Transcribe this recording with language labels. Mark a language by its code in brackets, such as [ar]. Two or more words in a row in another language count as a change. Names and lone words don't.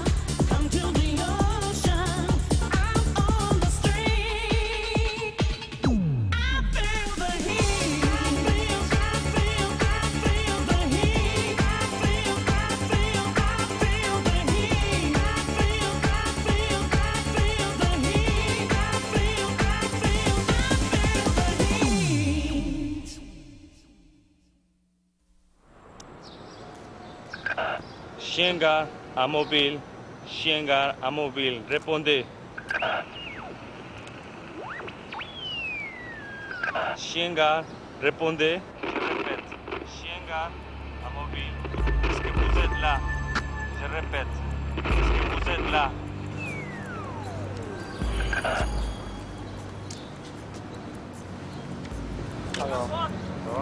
[en] Come to the ocean. I'm on the street. I feel the heat. I feel the heat. I feel the heat. I feel the heat. I feel the heat. [es] Schengar a móvil, Schengar a móvil, responde. Schengar, responde. [fr] Je répète, [es] Schengar a móvil. [fr] Est-ce que vous êtes là? Je répète, est-ce que vous êtes là? Alors, ça va?